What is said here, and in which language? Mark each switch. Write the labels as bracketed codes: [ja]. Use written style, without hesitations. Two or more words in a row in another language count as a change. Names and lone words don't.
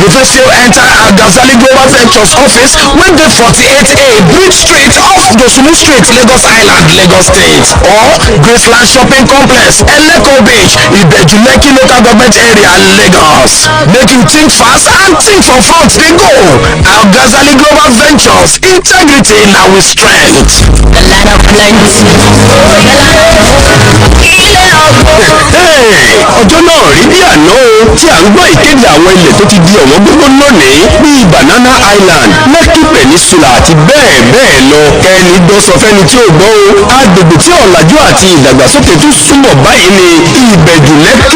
[pcm] You fit still enter Al-Ghazali Global Ventures office wey dey 48A Bridge Street off Dosumu Street, Lagos Island, Lagos State, or Graceland Shopping Complex, Oloko Beach, Beju-Lekki local government area, Lagos. Make you think fast and think for front dey go. Al-Ghazali Global Ventures, integrity na we strength. [yo] Ọjọ́ náà rí bí àná o tí à ń gbọ́ ìkéde àwọn ilẹ̀ tó ti di ọ̀wọ́n gbogbo lónìí bíi Banana Island, Lekki Peninsula àti bẹ́ẹ̀ lọ. Kẹ́ni gbọ́ sọ fẹ́ni tí ò gbọ́ o. Agbègbè tí ọ̀làjú àti ìdàgbàsókè tún súnmọ́ báyìí ni Ìbẹ̀jú-Lekki.